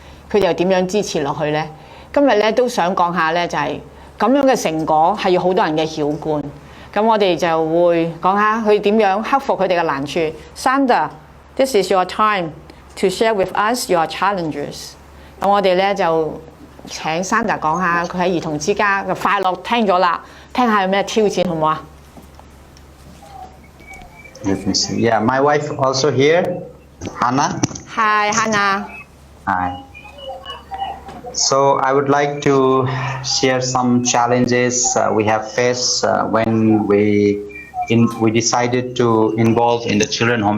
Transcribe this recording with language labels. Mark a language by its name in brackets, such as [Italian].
[Cantonese] 佢哋又點樣支持落去咧？今日咧都想講下咧，就係咁樣嘅成果係要好多人嘅曉觀。咁我哋就會講下佢點樣克服佢哋嘅難處。 [English] Sandra，this is your time to share with us your challenges。 [Cantonese] 咁我哋咧就請 Sandra 講下佢喺兒童之家嘅快樂，聽咗啦，聽下有咩挑戰好唔好啊 [English] Let me see. Yeah, my wife also here, Hannah. Hi, Hannah. Hi. So I would like to share some challenges we have faced when we decided to involve in the children home.